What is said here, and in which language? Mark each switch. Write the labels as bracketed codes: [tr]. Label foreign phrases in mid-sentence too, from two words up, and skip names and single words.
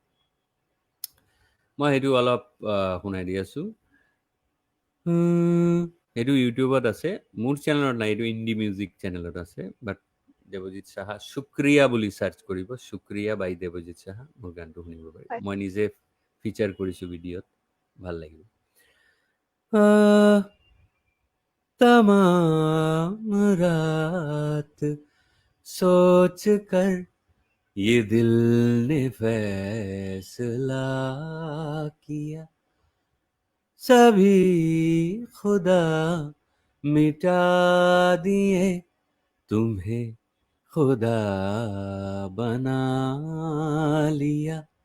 [as] মই সেইটো অলপ শুনাই দি আছোঁ। এইটো ইউটিউবত আছে, মোৰ চেনেলত নাই, এইটো [en] indie music [as] চেনেলত আছে। বাট দেৱজিৎ সাহা শুক্ৰিয়া বুলি চাৰ্চ কৰিব, শুক্ৰিয়া বাই দেৱজিৎ সাহা, মোৰ গানটো শুনিব পাৰিব। মই নিজে ফিচাৰ কৰিছোঁ ভিডিঅ'ত, ভাল লাগিব। [hi] तमाम रात सोच कर ये दिल ने फैसला किया, सभी खुदा मिटा दिए, तुम्हें खुदा बना लिया,